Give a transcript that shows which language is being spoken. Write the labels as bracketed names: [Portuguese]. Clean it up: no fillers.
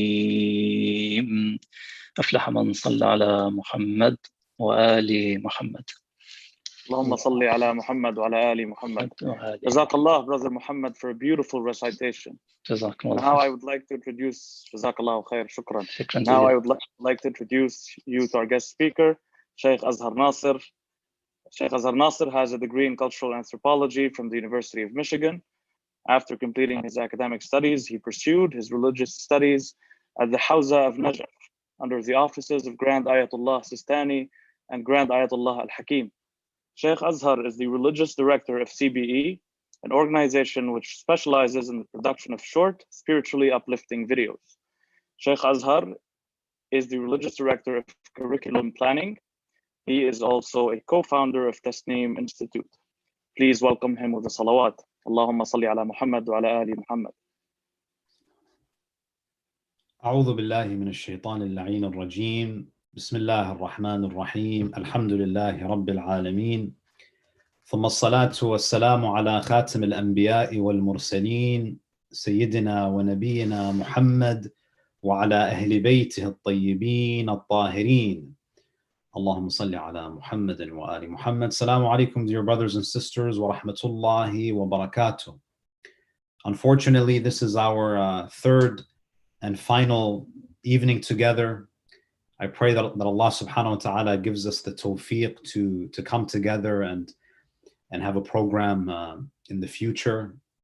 [Arabic] العظيم أفلح من صلى على محمد وآل محمد اللهم صل على محمد وعلى آل محمد. [English] Jazakallah, Brother Muhammad, for a beautiful recitation. Now I would like to introduce, Jazakallah khair, shukran. Now I would like to introduce you to our guest speaker, Shaykh Azhar Nasser. Shaykh Azhar Nasser has a degree in cultural anthropology from the University of Michigan. After completing his academic studies, he pursued his religious studies at the Hawza of Najaf under the offices of Grand Ayatollah Sistani and Grand Ayatollah Al-Hakim. Shaykh Azhar is the religious director of CBE, an organization which specializes in the production of short, spiritually uplifting videos. Shaykh Azhar is the religious director of curriculum planning. He is also a co-founder of Tasneem Institute. Please welcome him with a salawat. [Arabic] Allahumma salli ala Muhammad wa ala ali Muhammad. أعوذ بالله من الشيطان اللعين الرجيم بسم الله الرحمن الرحيم الحمد لله رب العالمين ثم الصلاة والسلام على خاتم الأنبياء والمرسلين سيدنا ونبينا محمد وعلى أهل بيته الطيبين الطاهرين اللهم صل على محمد وآل محمد. Assalamu alaikum, [English] dear brothers and sisters, [Arabic] wa rahmatullahi wa barakatuh. [English] Unfortunately, this is our third and final evening together. I pray that Allah subhanahu wa ta'ala gives us the tawfiq to come together and have a program in the future.